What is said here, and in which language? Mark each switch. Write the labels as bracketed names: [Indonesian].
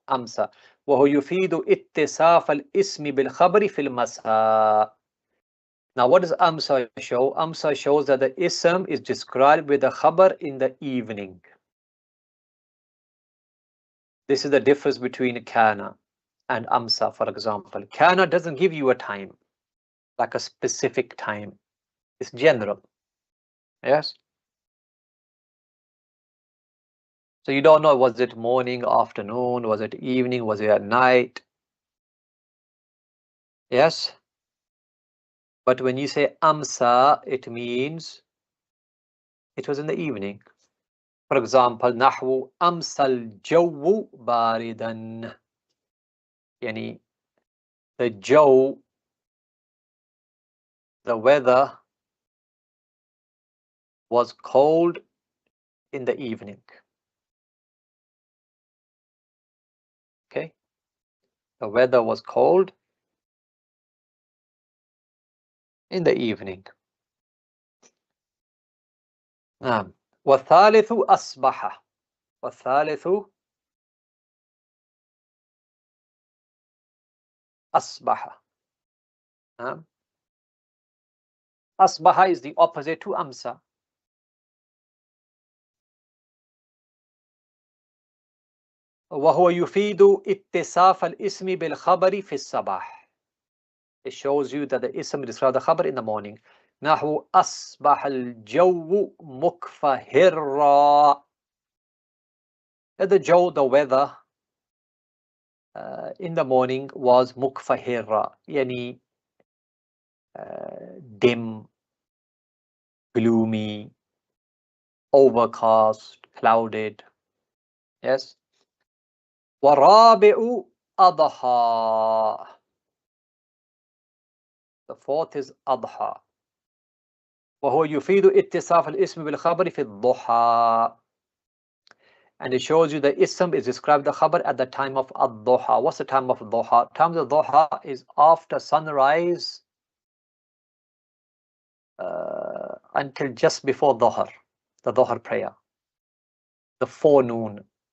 [Arabic] أمسى وهو يفيد اتصاف الاسم بالخبر في المساء. [English] Now what does Amsa show? Amsa shows that the ism is described with the khabar in the evening. This is the difference between kana and Amsa, for example. Kana doesn't give you a time, like a specific time. It's general. Yes? So you don't know, was it morning, afternoon, was it evening, was it at night? Yes? But when you say Amsa, it means it was in the evening. For example, [Arabic] نحو أمسى الجو بارداً. [English] Yani, the jaw, the weather was cold in the evening. Okay? The weather was cold in the evening. [Arabic] والثالث أصبح. والثالث أصبح. [English] أصبح is the opposite to أمسى. [Arabic] وهو يفيد اتصاف الاسم بالخبر في الصباح. [English] It shows you that the ism describes the khabar in the morning. [Arabic] نحو أصبح الجو مكفهرا. [English] The jaw, the weather in the morning was مكفهرا, يعني dim, gloomy, overcast, clouded. [Arabic] Yes. ورابع أضحى. [English] The fourth is أضحى. [Arabic] وهو يفيد اتصاف الاسم بالخبر في الضحى. [English] And it shows you the ism is described the khabar at the time of ad-duha. What's the time of duha? Time of duha is after sunrise until just before dhuhr, the dhuhr prayer. The forenoon.